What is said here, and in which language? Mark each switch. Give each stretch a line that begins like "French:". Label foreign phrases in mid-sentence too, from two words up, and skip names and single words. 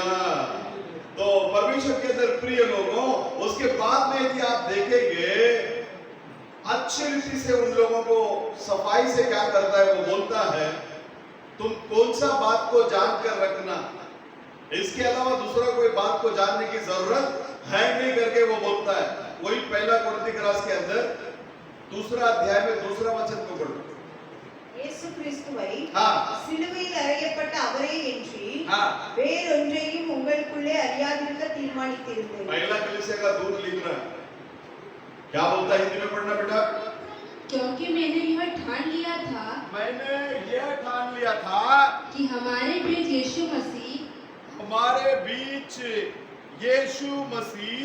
Hindi: तो परमेश्वर के अंदर प्रिय लोगों, उसके बाद में यदि आप देखेंगे अच्छी रीति से उन लोगों को सफाई से क्या करता है? वो बोलता है तुम कौन सा बात को जानकर रखना, इसके अलावा दूसरा कोई बात को जानने की जरूरत है नहीं करके वो बोलता है। वही पहला कोरिन्थियस के अंदर 2 अध्याय में 2 वचन को पढ़ो।
Tamil: இயேசு கிறிஸ்துவை
Hindi: हाँ
Tamil: சிலுவையில் அறையப்பட்ட அவரே என்று
Hindi: हाँ
Tamil: வேறொன்றையும் உங்களுக்குள்ளே அறியாதிருக்க தீர்மானித்திருந்தேன்।
Hindi: पहला कलीसिया का दूत लिख रहा है, क्या बोलता है? हिंदी में पढ़ना बेटा। क्योंकि मैंने यह ठान लिया था, मैंने यह ठान लिया था कि हमारे बीच यीशु मसीह हमारे बीच यीशु मसीह